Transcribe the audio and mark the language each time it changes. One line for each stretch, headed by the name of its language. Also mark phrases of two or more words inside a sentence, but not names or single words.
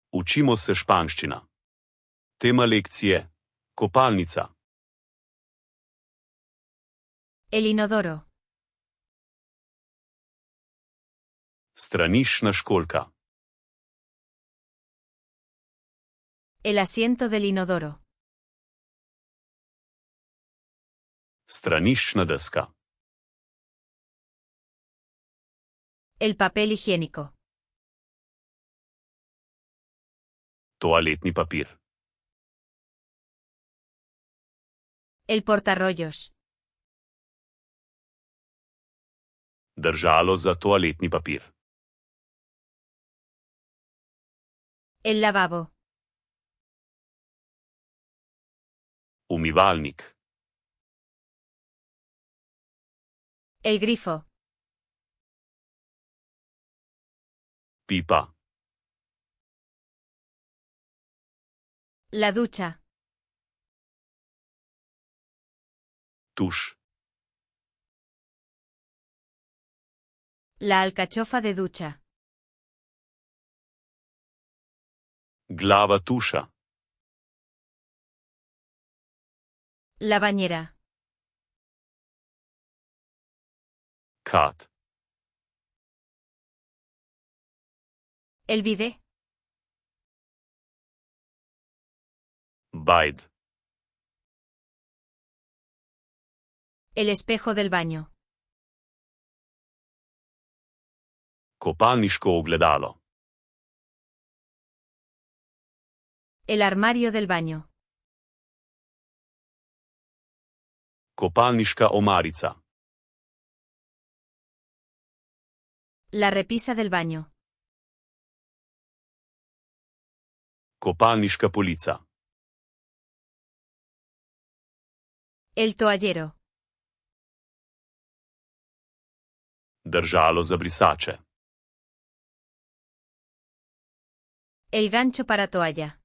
Slovenian: Učimo se španščina. Tema lekcije: kopalnica.
Spanish: El inodoro.
Slovenian: Straniščna školjka.
Spanish: El asiento del inodoro.
Slovenian: Straniščna deska.
Spanish: El papel higiénico.
Slovenian: Toaletni papir.
Spanish: El portarrollos.
Slovenian: Držalo za toaletni papir.
Spanish: El lavabo.
Slovenian: Umivalnik.
Spanish: El grifo.
Slovenian: Pipa.
Spanish: La ducha.
Slovenian: Tuš.
Spanish: La alcachofa de ducha.
Slovenian: Glava tuša.
Spanish: La bañera.
Slovenian: Kad.
Spanish: El bidé.
Slovenian: Bajd.
Spanish: El espejo del baño.
Slovenian: Kopalniško ogledalo.
Spanish: El armario del baño.
Slovenian: Kopalniška omarica.
Spanish: La repisa del baño.
Slovenian: Kopalniška polica.
Spanish: El toallero.
Slovenian: Držalo za brisače.
Spanish: El gancho para toalla.